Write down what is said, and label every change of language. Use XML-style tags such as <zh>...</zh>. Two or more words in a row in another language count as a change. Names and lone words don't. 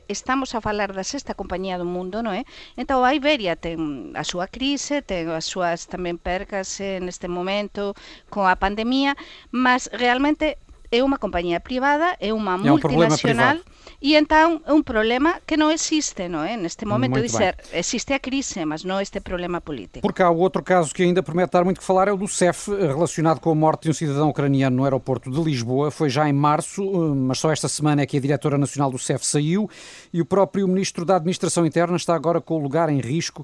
<gl>Estamos a falar da sexta compañía do mundo, non é? Entón a Iberia ten a súa crise, ten as súas tamén percas neste momento con a pandemia, mas realmente é unha compañía privada, é unha multinacional, e entón é un problema que non existe, non é? Neste momento, existe a crise, mas non este problema político.</gl> <pt>Porque há outro caso que ainda promete dar muito que falar, é o do CEF, relacionado com a morte de um cidadão ucraniano no aeroporto de Lisboa. Foi já em março, mas só esta semana é que a diretora nacional do CEF saiu e o próprio ministro da Administração Interna está agora com o lugar em risco.</pt>